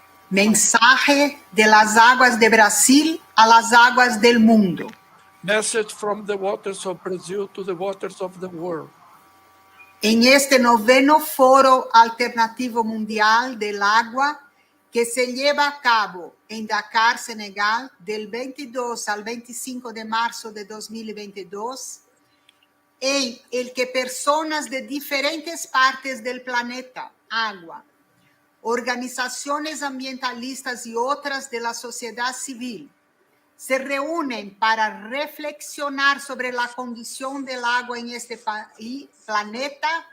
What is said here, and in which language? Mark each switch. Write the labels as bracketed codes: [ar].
[es] Mensaje de las aguas de Brasil a las aguas del mundo. [en] Message from the waters of Brazil to the waters of the world. [es] En este noveno Foro Alternativo Mundial del Agua que se lleva a cabo en Dakar, Senegal, del 22 al 25 de marzo de 2022, en el que personas de diferentes partes del planeta, agua, organizaciones ambientalistas y otras de la sociedad civil se reúnen para reflexionar sobre la condición del agua en este planeta,